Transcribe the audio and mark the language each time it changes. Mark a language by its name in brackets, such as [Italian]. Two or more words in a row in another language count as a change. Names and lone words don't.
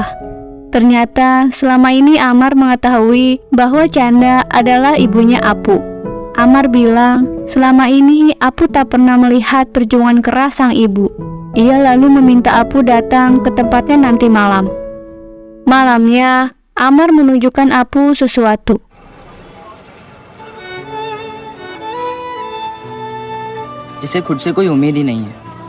[Indonesian] Ternyata selama ini Amar mengetahui bahwa Canda adalah ibunya Apu. Amar bilang selama ini Apu tak pernah melihat perjuangan keras sang ibu. Ia lalu meminta Apu datang ke tempatnya nanti malam. Malamnya, Amar menunjukkan Apu sesuatu. [Hindi] जिसे खुद से कोई उम्मीद ही नहीं है.